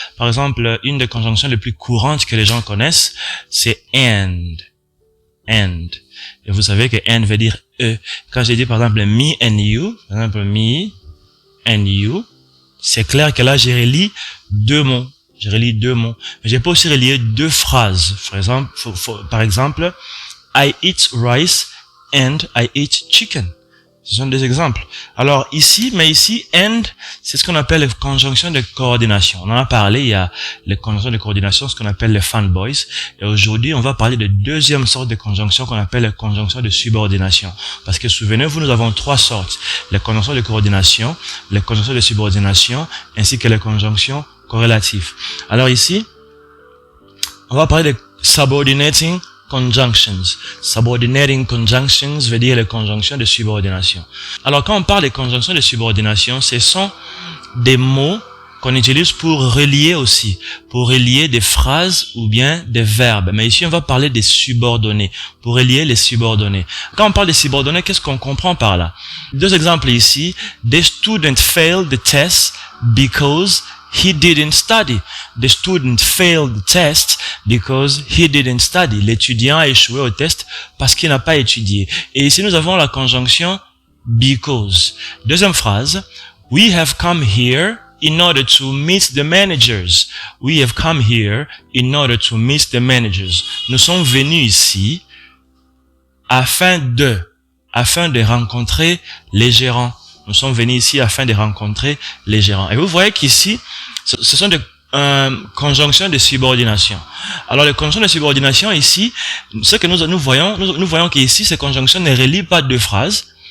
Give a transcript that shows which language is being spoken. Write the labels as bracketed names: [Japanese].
[French] Par exemple, une des conjonctions les plus courantes que les gens connaissent, c'est and. And. Et vous savez que and veut dire e. Quand j'ai dit par exemple [English] me and you, [French] par exemple me and you, c'est clair que là je relie deux mots. Je relie deux mots. Mais je peux aussi relier deux phrases. Par exemple, [English] I eat rice and I eat chicken. [French] Ce sont des exemples. Alors ici, and, c'est ce qu'on appelle les conjonctions de coordination. On en a parlé, il y a les conjonctions de coordination, ce qu'on appelle les fanboys. Et aujourd'hui, on va parler de deuxième sorte de conjonction qu'on appelle les conjonctions de subordination. Parce que souvenez-vous, nous avons trois sortes. Les conjonctions de coordination, les conjonctions de subordination, ainsi que les conjonctions corrélatives. Alors ici, on va parler de subordinating conjunctions. Subordinating conjunctions veut dire les conjonctions de subordination. Alors quand on parle des conjonctions de subordination, ce sont des mots qu'on utilise pour relier aussi, pour relier des phrases ou bien des verbes. Mais ici on va parler des subordonnés, pour relier les subordonnés. Quand on parle des subordonnés, qu'est-ce qu'on comprend par là? Deux exemples ici. [English] The student failed the test because he didn't study. The student failed the test because he didn't study. [French] L'étudiant a échoué au test parce qu'il n'a pas étudié. Et ici, nous avons la conjonction because. Deuxième phrase. [English] We have come here in order to meet the managers. We have come here in order to meet the managers. [French] Nous sommes venus ici afin de rencontrer les gérants. Nous sommes venus ici afin de rencontrer les gérants. Et vous voyez qu'ici, ce sont des conjonctions de subordination. Alors, les conjonctions de subordination ici, ce que nous voyons qu'ici, ces conjonctions ne relient pas deux phrases.